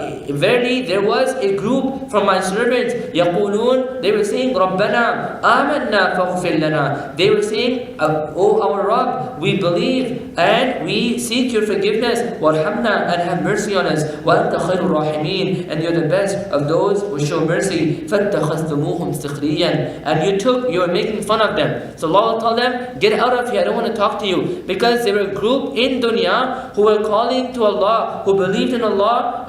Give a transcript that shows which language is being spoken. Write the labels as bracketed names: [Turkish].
[English] Verily there was a group from my servants. [Arabic] يَقُولُونَ. [English] They were saying, [Arabic] رَبَّنَا آمَنَّا فَاغْفِرْ لَنَا. [English] They were saying, oh our Rabb, we believe and we seek your forgiveness. [Arabic] وَارْحَمْنَا. [English] And have mercy on us. [Arabic] وَأَنْتَ خَيْرُ الرَّاحِمِينَ. [English] And you're the best of those who show mercy. [Arabic] فَاتَّخَذْتُمُوهُمْ سِخْرِيًّا. [English] And you were making fun of them. So Allah will tell them, get out of here, I don't want to talk to you. Because they were a group in dunya who were calling to Allah, who believed in Allah,